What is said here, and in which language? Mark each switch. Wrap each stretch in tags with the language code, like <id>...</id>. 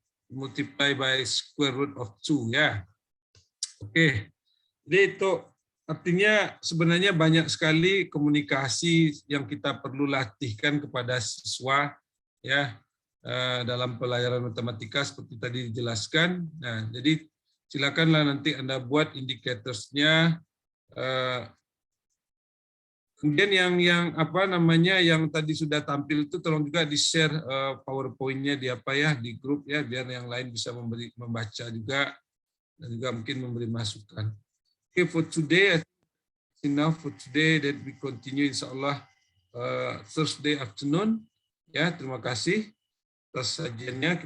<en>multiply by square root of 2 ya. Oke.</en> <id>Jadi itu artinya sebenarnya banyak sekali komunikasi yang kita perlu latihkan kepada siswa ya dalam pelajaran matematika seperti tadi dijelaskan. Nah, jadi silakanlah nanti Anda buat indicatorsnya. Kemudian yang apa namanya yang tadi sudah tampil itu tolong juga di-share PowerPoint-nya di apa ya di grup ya biar yang lain bisa membaca juga dan juga mungkin memberi masukan.</id> <en>Okay, for today, I think enough for today that we continue insyaAllah Thursday afternoon.</en> <id>Ya, terima kasih atas sajiannya.</id>